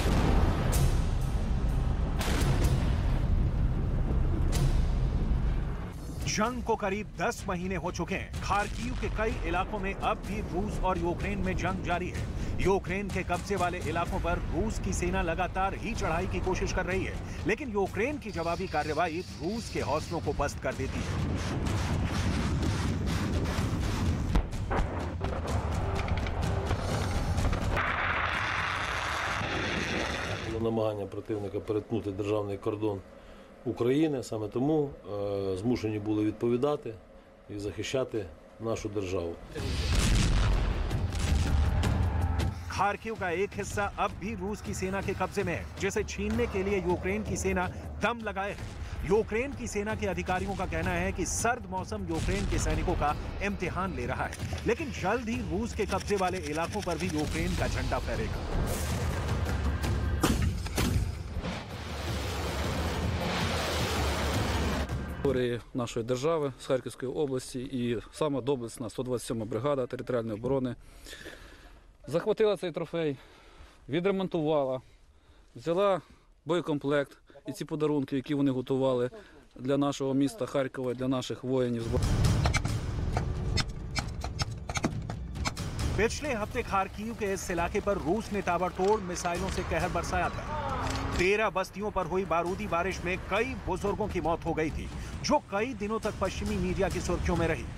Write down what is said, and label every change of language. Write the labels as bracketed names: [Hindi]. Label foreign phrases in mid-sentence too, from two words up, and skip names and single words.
[Hindi] जंग को करीब 10 महीने हो चुके हैं। खार्किव के कई इलाकों में अब भी रूस और यूक्रेन में जंग जारी है। यूक्रेन के कब्जे वाले इलाकों पर रूस की सेना लगातार ही चढ़ाई की कोशिश कर रही है, लेकिन यूक्रेन की जवाबी कार्रवाई रूस के हौसलों को पस्त कर देती है। [Ukrainian] Намагання противника перетнути державний кордон України, саме тому змушені були відповідати і захищати нашу державу. [Hindi] खार्किव का एक हिस्सा अब भी रूस की सेना के कब्जे में है, जिसे छीनने के लिए यूक्रेन की सेना दम लगाए है। यूक्रेन की सेना के अधिकारियों का कहना है कि सर्द मौसम यूक्रेन के सैनिकों का इम्तिहान ले रहा है, लेकिन जल्द ही रूस के कब्जे वाले इलाकों पर भी यूक्रेन का झंडा फहरेगा। [Ukrainian] Території нашої держави з Харківської області і саме доблесна 127-ма бригада територіальної оборони захватила цей трофей, відремонтувала, взяла боєкомплект і ці подарунки, які вони готували для нашого міста Харкова, для наших воїнів. [Hindi] पिछले हफ्ते खार्कीव के इस इलाके पर रूस ने ताबड़तोड़ मिसाइलों से कहर बरसाया था। 13 बस्तियों पर हुई बारूदी बारिश में कई बुजुर्गों की मौत हो गई थी, जो कई दिनों तक पश्चिमी मीडिया की सुर्खियों में रही।